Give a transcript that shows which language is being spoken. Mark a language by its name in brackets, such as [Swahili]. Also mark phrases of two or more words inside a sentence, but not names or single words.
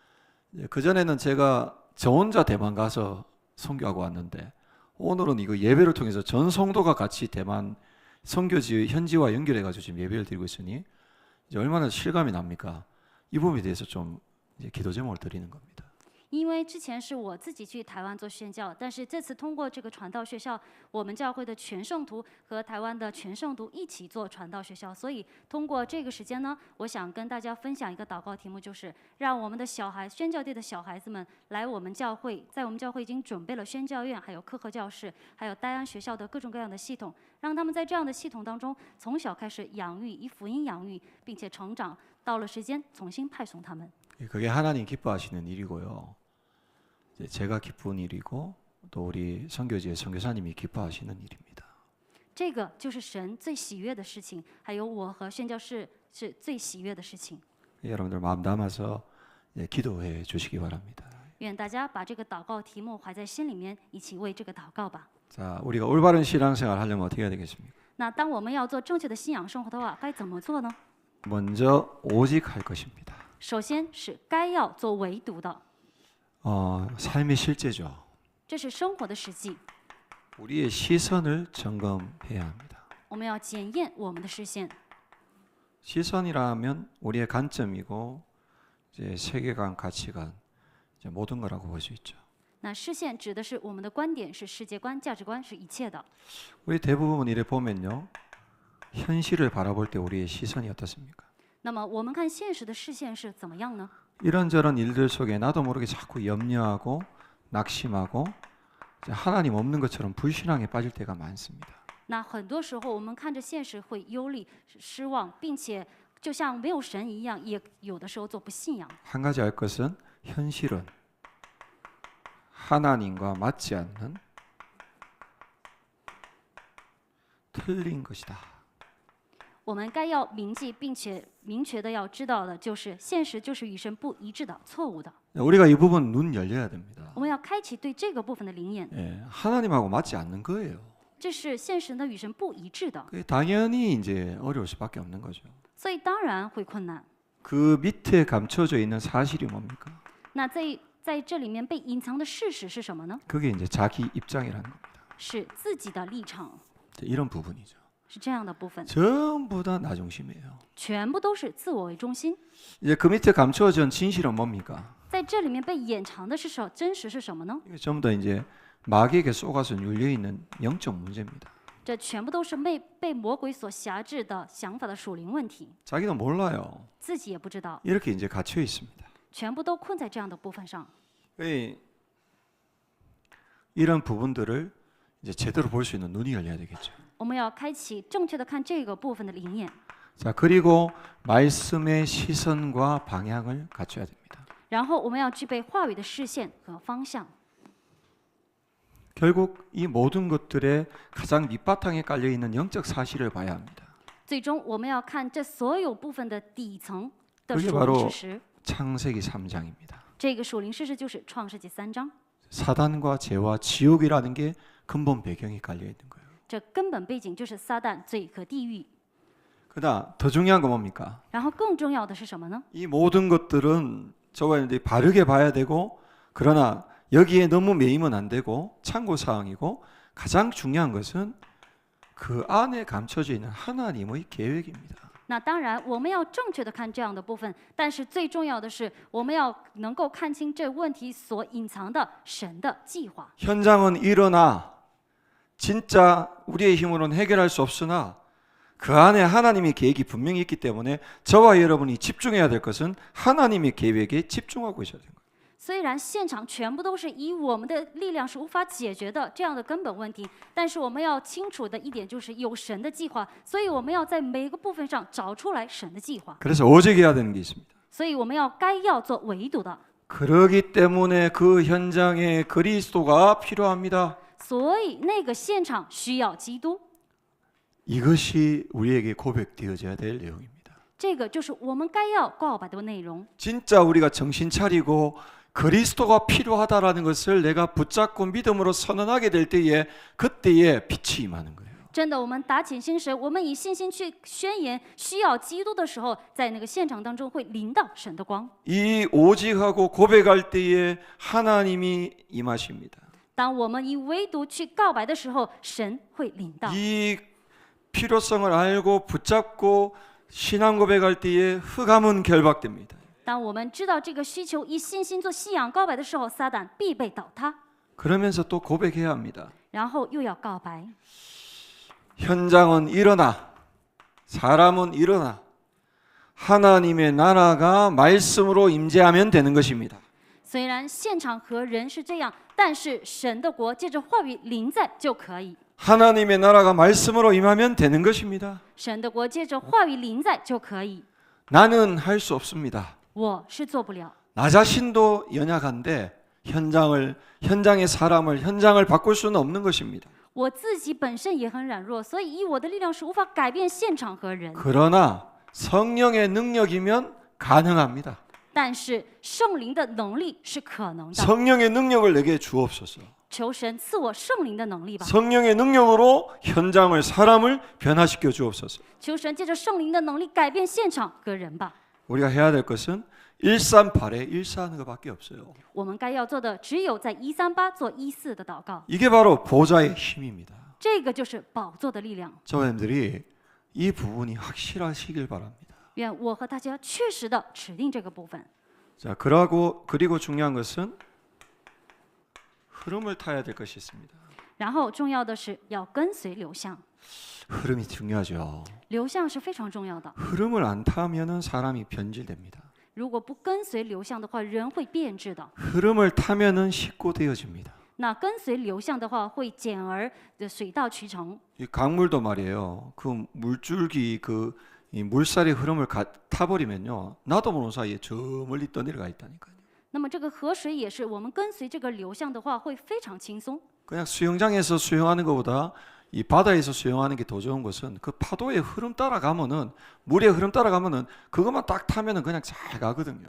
[Korean] 그 전에는 제가 저 혼자 대만 가서 선교하고 왔는데 오늘은 이거 예배를 통해서 전 성도가 같이 대만 선교지 현지와 연결해가지고 지금 예배를 드리고 있으니 이제 얼마나 실감이 납니까? 이 부분에 대해서 좀 이제 기도 제목을 드리는 겁니다. [Chinese] 因为之前是我自己去台湾做宣教，但是这次通过这个传道学校，我们教会的全圣徒和台湾的全圣徒一起做传道学校，所以通过这个时间呢，我想跟大家分享一个祷告题目，就是让我们的小孩宣教队的小孩子们来我们教会，在我们教会已经准备了宣教院，还有课后教室，还有戴安学校的各种各样的系统，让他们在这样的系统当中从小开始养育，以福音养育，并且成长，到了时间重新派送他们。 [Korean] 그게 하나님 기뻐하시는 일이고요. 이제 제가 기쁜 일이고 또 우리 선교지의 선교사님이 기뻐하시는 일입니다. [Chinese] 这个就是神最喜悦的事情，还有我和宣教士是最喜悦的事情。 [Korean] 여러분들 마음 담아서 기도해 주시기 바랍니다. [Chinese] 愿大家把这个祷告题目怀在心里面，一起为这个祷告吧。 [Korean] 자, 우리가 올바른 신앙생활 하려면 어떻게 해야 되겠습니까? [Chinese] 那当我们要做正确的信仰生活的话，该怎么做呢？ [Korean] 먼저 오직 할 것입니다. [Chinese] 首先是该要做唯独的， [Korean] 삶의 실제죠. [Chinese] 这是生活的实际。 [Korean] 우리의 시선을 점검해야 합니다. [Chinese] 我们要检验我们的视线。 [Korean] 시선이라면 우리의 관점이고 이제 세계관, 가치관, 이제 모든 거라고 볼 수 있죠. [Chinese] 那视线指的是我们的观点，是世界观、价值观，是一切的。 [Korean] 우리 대부분 이래 보면요, 현실을 바라볼 때 우리의 시선이 어떻습니까? [Chinese] 那么我们看现实的视线是怎么样呢？ [Korean] 이런저런 일들 속에 나도 모르게 자꾸 염려하고 낙심하고 하나님 없는 것처럼 불신앙에 빠질 때가 많습니다. [Chinese] 那很多时候我们看着现实会忧虑、失望，并且就像没有神一样，也有的时候做不信仰。 [Korean] 한 가지 알 것은 현실은 하나님과 맞지 않는 틀린 것이다. [Chinese] 我们该要铭记，并且明确的要知道的就是，现实就是与神不一致的、错误的。 [Korean] 우리가 이 부분 눈 열려야 됩니다. [Chinese] 我们要开启对这个部分的灵眼， [Korean] 하나님하고 맞지 않는 거예요. [Chinese] 这是现实呢与神不一致的， [Korean] 그게 당연히 이제 어려울 수밖에 없는 거죠. [Chinese] 所以当然会困难。 [Korean] 그 밑에 감춰져 있는 사실이 뭡니까? [Chinese] 那在这里面被隐藏的事实是什么呢？ [Korean] 그게 이제 자기 입장이라는 겁니다. [Chinese] 是自己的立场， [Korean] 이런 부분이죠. [Chinese] 是这样的部分， [Korean] 전부 다 나 중심이에요. [Chinese] 全部都是自我为中心。 [Korean] 이제 그 밑에 감춰진 진실은 뭡니까? [Chinese] 在这里面被掩藏的是真实是什么呢？ [Korean] 이게 전부 다 이제 마귀에게 속아서 눌려 있는 영적 문제입니다. [Chinese] 这全部都是被魔鬼所辖制的想法的属灵问题， [Korean] 자기도 몰라요. [Chinese] 自己也不知道， [Korean] 이렇게 이제 갇혀 있습니다. [Chinese] 全部都困在这样的部分上。 [Korean] 이런 부분들을 이제 제대로 볼 수 있는 눈이 열려야 되겠죠. [Chinese] 我们要开启正确的看这个部分的灵眼， [Korean] 자, 그리고 말씀의 시선과 방향을 갖춰야 됩니다. [Chinese] 然后我们要具备话语的视线和方向。 [Korean] 결국 이 모든 것들의 가장 밑바탕에 깔려 있는 영적 사실을 봐야 합니다. [Chinese] 最终我们要看这所有部分的底层的 [Korean] 그게 [Chinese] 属灵 [Korean] 바로 [Chinese] 事实。 [Korean] 창세기 3장입니다. [Chinese] 这个属灵事实就是创世纪3章， [Korean] 사단과 죄와 지옥이라는 게 근본 배경이 깔려 있는 거예요. [Chinese] 这根本背景就是撒旦、罪和地狱。 [Korean] 그다음 더 중요한 건 뭡니까? [Chinese] 然后更重要的是什么呢？ [Korean] 이 모든 것들은 저와 바르게 봐야 되고 그러나 여기에 너무 매이면 안 되고 참고 사항이고 가장 중요한 것은 그 안에 감춰져 있는 하나님의 계획입니다. [Chinese] 那当然，我们要正确的看这样的部分，但是最重要的是，我们要能够看清这问题所隐藏的神的计划。 [Korean] 현장은 일어나 진짜 우리의 힘으로는 해결할 수 없으나 그 안에 하나님의 계획이 분명히 있기 때문에 저와 여러분이 집중해야 될 것은 하나님의 계획에 집중하고 있어야 되는 거예요. [Chinese] 虽然现场全部都是以我们的力量是无法解决的这样的根本问题，但是我们要清楚的一点就是有神的计划，所以我们要在每个部分上找出来神的计划。 [Korean] 그래서 오직 해야 되는 게 있습니다. [Chinese] 所以我们要做唯独的， [Korean] 그러기 때문에 그 현장에 그리스도가 필요합니다. [Chinese] 所以那个现场需要基督。 [Korean] 이것이 우리에게 고백되어져야 될 내용입니다. [Chinese] 这个就是我们该要告白的内容。 [Korean] 진짜 우리가 정신 차리고 그리스도가 필요하다라는 것을 내가 붙잡고 믿음으로 선언하게 될 때에 그때에 빛이 임하는 거예요. [Chinese] 真的，我们打起心神，我们以信心去宣言需要基督的时候，在那个现场当中会临到神的光。 [Korean] 이 오직하고 고백할 때에 하나님이 임하십니다. [Chinese] 当我们以唯独去告白的时候，神会临到。 [Korean] 이 필요성을 알고 붙잡고 신앙 고백할 때에 흑암은 결박됩니다. [Chinese] 当我们知道这个需求，以信心做信仰告白的时候，撒旦必被倒塌， [Korean] 그러면서 또 고백해야 합니다. [Chinese] 然后又要告白。 [Korean] 현장은 일어나, 사람은 일어나, 하나님의 나라가 말씀으로 임재하면 되는 것입니다. [Chinese] 虽然现场和人是这样，但是神的国借着话语临在就可以。 [Korean] 하나님의 나라가 말씀으로 임하면 되는 것입니다. [Chinese] 神的国借着话语临在就可以。 [Korean] 나는 할 수 없습니다. [Chinese] 我是做不了， [Korean] 나 자신도 연약한데 현장의 사람을 현장을 바꿀 수는 없는 것입니다. [Chinese] 我自己本身也很软弱，所以以我的力量是无法改变现场和人。 [Korean] 그러나 성령의 능력이면 가능합니다. [Chinese] 但是圣灵的能力是可能的， [Korean] 성령의 능력을 내게 주옵소서. [Chinese] 求神赐我圣灵的能力吧。 [Korean] 성령의 능력으로 현장을 사람을 변화시켜 주옵소서. [Chinese] 求神借着圣灵的能力改变现场和人吧。 [Korean] 우리가 해야 될 것은 138에 1사하는 것밖에 없어요. [Chinese] 我们该要做的只有在138做14的祷告， [Korean] 이게 바로 보좌의 힘입니다. [Chinese] 这个就是宝座的力量。 [Korean] 저님들이 이 부분이 확실하시길 바랍니다. [Chinese] 愿我和大家确实的指定这个部分。 [Korean] 자, 그리고 중요한 것은 흐름을 타야 될 것이 있습니다. [Chinese] 然后重要的是要跟随流向， [Korean] 흐름이 중요하죠. [Chinese] 流向是非常重要的。 [Korean] 흐름을 안 타면은 사람이 변질됩니다. [Chinese] 如果不跟随流向的话，人会变质的。 [Korean] 흐름을 타면은 식고되어집니다. [Chinese] 那跟随流向的话，会简而水到渠成。 [Korean] 이 강물도 말이에요. 그 물줄기 이 물살의 흐름을 타버리면요, 나도 모르는 사이에 저 멀리 떠내려가 있다니까요. [Chinese] 那么这个河水也是，我们跟随这个流向的话，会非常轻松。 [Korean] 그냥 수영장에서 수영하는 것보다 이 바다에서 수영하는 게 더 좋은 것은 그 파도의 흐름 따라가면은 물의 흐름 따라가면은 그것만 딱 타면은 그냥 잘 가거든요.